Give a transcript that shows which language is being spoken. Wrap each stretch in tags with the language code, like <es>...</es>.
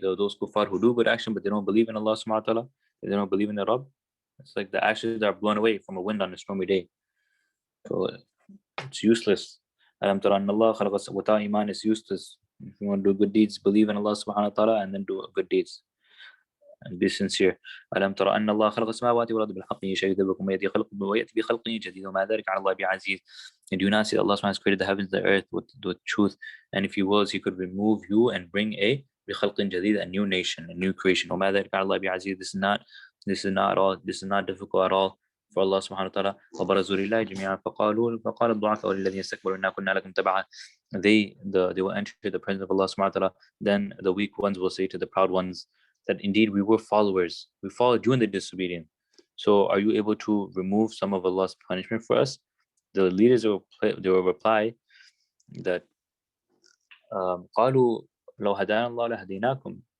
<en>Those kuffar who do good action but they don't believe in Allah subhanahu wa ta'ala, they don't believe in the Rabb, it's like the ashes that are blown away from a wind on a stormy day. So it's useless. Without iman is useless. If you want to do good deeds, believe in Allah subhanahu wa ta'ala and then do good deeds. And be sincere.</en> <ar>ألم ترى أن الله خلق السماوات والأرض بالحق يشهد بكم ويأتي بخلق جديد وما ذلك على الله بعزيز.</ar> <en>And do you not see Allah subhanahu wa ta'ala has created the heavens and the earth with truth, and if he wills he could remove you and bring a</en> <ar>بخلق جديد,</ar> <en>a new nation, a new creation.</en> <ar>وما ذلك على الله بعزيز.</ar> <en>This is not difficult at all for Allah subhanahu wa ta'ala.</en> <ar>وبرزوا لله جميعا فقال الضعفاء للذين استكبروا إنا كنا لكم تبعا.</ar> <en>They will enter the presence of Allah subhanahu wa ta'ala. Then the weak ones will say to the proud ones that indeed we were followers. We followed you in the disobedience. So are you able to remove some of Allah's punishment for us? The leaders will reply that</en> <ar>قالوا لو هدانا الله لهديناكم.</ar>